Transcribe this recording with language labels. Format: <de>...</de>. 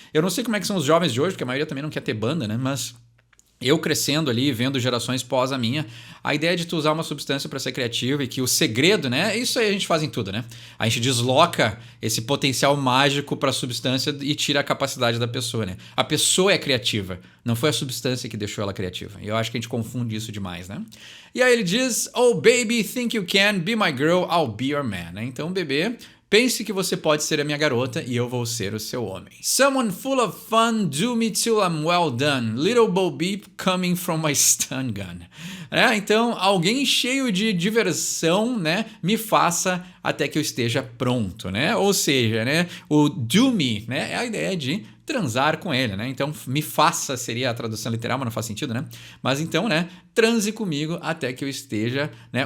<pt>Eu não sei como é que são os jovens de hoje, porque a maioria também não quer ter banda, né? Mas... eu crescendo ali, vendo gerações pós a minha, a ideia de tu usar uma substância para ser criativo e que o segredo, né? Isso aí a gente faz em tudo, né? A gente desloca esse potencial mágico para a substância e tira a capacidade da pessoa, né? A pessoa é criativa, não foi a substância que deixou ela criativa. E eu acho que a gente confunde isso demais, né? E aí ele diz,</pt> <en>oh baby, think you can, be my girl, I'll be your man, né?</en> <pt>Então, bebê... pense que você pode ser a minha garota e eu vou ser o seu homem.</pt> <en>Someone full of fun, do me till I'm well done. Little Bo Beep coming from my stun gun.</en> <pt>Então, alguém cheio de diversão, né, me faça até que eu esteja pronto, né? Ou seja, né, o</pt> <en>do me,</en> <pt>né, é a ideia de transar com ele, né? Então, me faça seria a tradução literal, mas não faz sentido, né? Mas então, né, transe comigo até que eu esteja, né?</pt>